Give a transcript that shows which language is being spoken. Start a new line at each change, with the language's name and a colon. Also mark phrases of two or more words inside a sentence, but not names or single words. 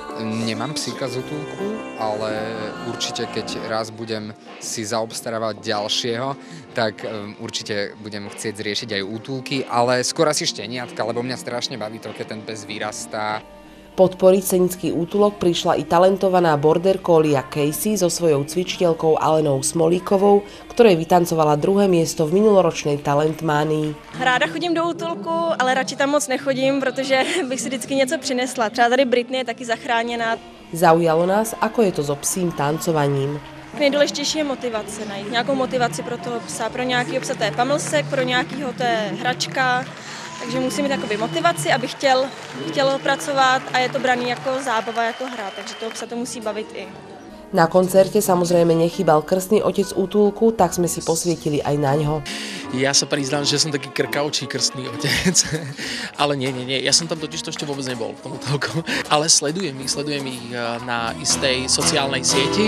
Slovak: Nemám psíka z útulku, ale určite keď raz budem si zaobstarávať ďalšieho, tak určite budem chcieť zriešiť aj útulky, ale skôr asi šteniatka, lebo mňa strašne baví to, keď ten pes vyrastá. Podporiť Senický útulok prišla i talentovaná border collie Casey so svojou cvičiteľkou Alenou Smolíkovou, ktorej vytancovala 2. miesto v minuloročnej Talentmánii.
Czech: Ráda chodím do útulku, ale radši tam moc nechodím, protože bych si vždycky něco přinesla. Třeba tady Britney je taky zachráněná.
Slovak: Zaujalo nás, ako je to so psím tancovaním.
Czech: Nejdůležitější je motivace, najít nějakou motivaci pro toho psa. Pro nějakého psa to je pamlsek, pro nějakého to je hračka. Takže musí mít takovou motivaci, aby chtěl pracovat, a je to braný jako zábava, jako hra, takže toho psa to musí bavit i.
Slovak: Na koncerte samozrejme nechýbal krstný otec útulku, tak sme si posvietili aj na ňo. Ja sa priznám, že som taký krkavčí krstný otec, ale nie. Ja som tam totiž to ešte vôbec nebol v tom útulku, ale sledujem ich na istej sociálnej sieti.